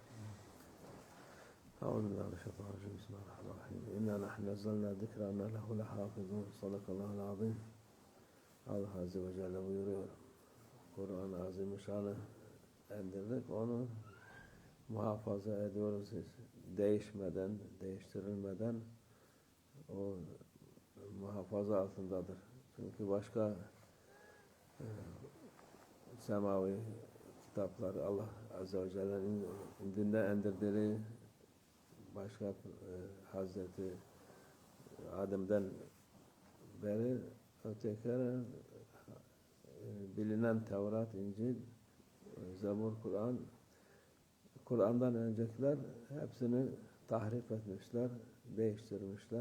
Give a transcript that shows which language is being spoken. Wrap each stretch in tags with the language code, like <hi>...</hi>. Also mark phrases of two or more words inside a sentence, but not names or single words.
<ar>أعوذ بالله من الشيطان الرجيم. بسم الله الرحمن الرحيم. إنا نحن نزلنا الذكر وإنا له لحافظون. صدق الله العظيم. الله عز وجل</ar> <tr>buyuruyor. Kur'an-ı Azimüşşan'ı indirdik, onu muhafaza ediyoruz. Değişmeden, değiştirilmeden o muhafaza altındadır. Çünkü başka semavi kitaplar</tr> <ar>الله عز وجل'nin</ar> <tr>indinde indirdiği başka Hazreti Adem'den beri tekrar bilinen Tevrat, İncil, Zebur, Kur'an, Kur'an'dan öncekiler hepsini tahrif etmişler, değiştirmişler.</tr>